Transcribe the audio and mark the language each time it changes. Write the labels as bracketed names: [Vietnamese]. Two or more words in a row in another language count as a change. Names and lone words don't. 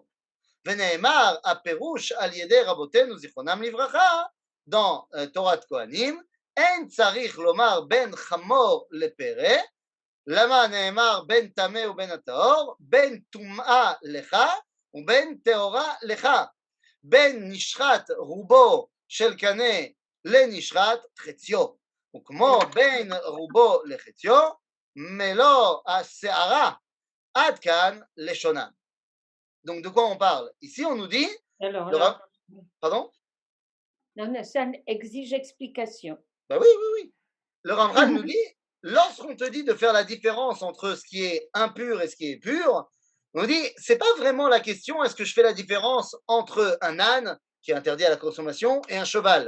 [Hebrew] ונאמר הפירוש על ידי רבותינו זיכרונם לברכה, dans תורת כהנים, אין צריך לומר בין חמור לפרא, למה נאמר בין טמא ובין הטהור, בין טומאה לך ובין טהורה לך, בין נשחט רובו של קנה לנשחט חציו, וכמו בין רובו לחציו, מלוא השערה, עד כאן לשונם. [French] Donc de quoi on parle? Ici on nous dit... Alors, Pardon? non, ça exige explication. Ben oui, oui, oui. Le Ramchal nous dit, lorsqu'on te dit de faire la différence entre ce qui est impur et ce qui est pur, on dit, c'est pas vraiment la question, est-ce que je fais la différence entre un âne, qui est interdit à la consommation, et un cheval.